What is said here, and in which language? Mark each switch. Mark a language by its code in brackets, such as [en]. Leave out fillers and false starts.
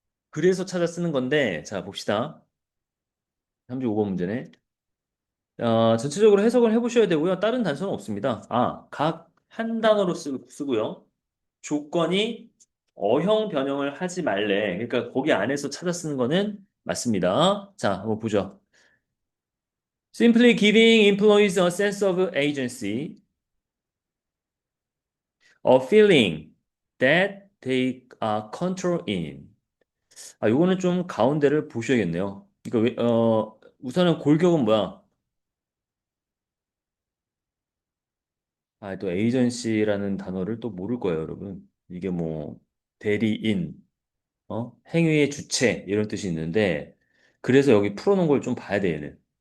[ko] 그래서 찾아 쓰는 건데, 자, 봅시다. 35번 문제네. 전체적으로 해석을 해보셔야 되고요. 다른 단서는 없습니다. 각 한 단어로 쓰고요. 조건이 어형 변형을 하지 말래. 그러니까 거기 안에서 찾아 쓰는 거는 맞습니다. 자, 한번 보죠. [en] Simply giving employees a sense of agency, a feeling that they are control in. [ko] 요거는 좀 가운데를 보셔야겠네요. 그러니까 우선은 골격은 뭐야? 또 에이전시라는 단어를 또 모를 거예요, 여러분. 이게 뭐 대리인, 행위의 주체 이런 뜻이 있는데 그래서 여기 풀어놓은 걸 좀 봐야 돼, 얘는.